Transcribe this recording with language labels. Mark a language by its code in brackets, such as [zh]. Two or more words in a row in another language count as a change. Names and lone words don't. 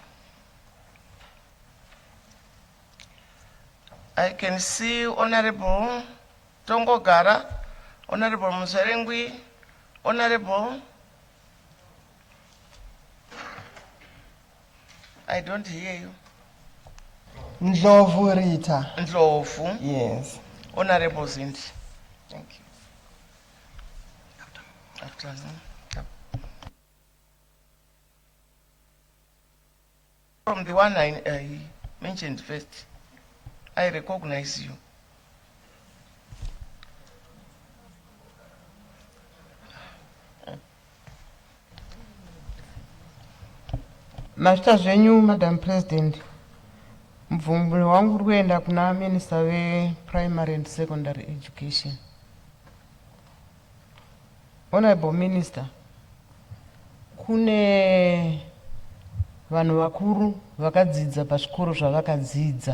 [en] I can see Honorable Tongogara, Honorable Muserengwi, Honorable. I don't hear you. Ndlovu Rita. Ndlovu. Yes. Honorable Zindi. Thank you. Afternoon. From the one I mentioned first, I recognize you. [sn] Master zvenyu, [en] Madam President, [sn] mvumburi wangu uri kuenda kuna Minister we [en] Primary and Secondary Education. Honorable Minister, [sn] kune vanhu vakuru vakadzidza pazvikoro zvavakadzidza.